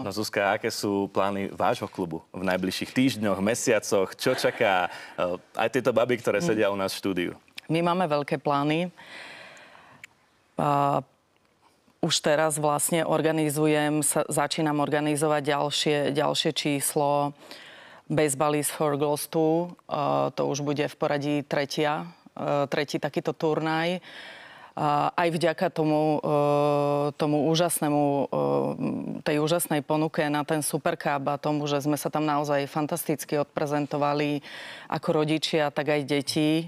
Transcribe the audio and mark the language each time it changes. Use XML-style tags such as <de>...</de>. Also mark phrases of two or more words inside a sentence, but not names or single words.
<sk>No Zuzka, aké sú plány vášho klubu v najbližších týždňoch, mesiacoch? Čo čaká aj tieto baby, ktoré sedia u nás v štúdiu? My máme veľké plány. Už teraz vlastne začínam organizovať ďalšie číslo Baseball is for Girls 2. To už bude v poradí tretí takýto turnaj. Aj vďaka tomu úžasnému, tej úžasnej ponuke na ten Super Cup a tomu, že sme sa tam naozaj fantasticky odprezentovali ako rodičia, tak aj deti.</sk>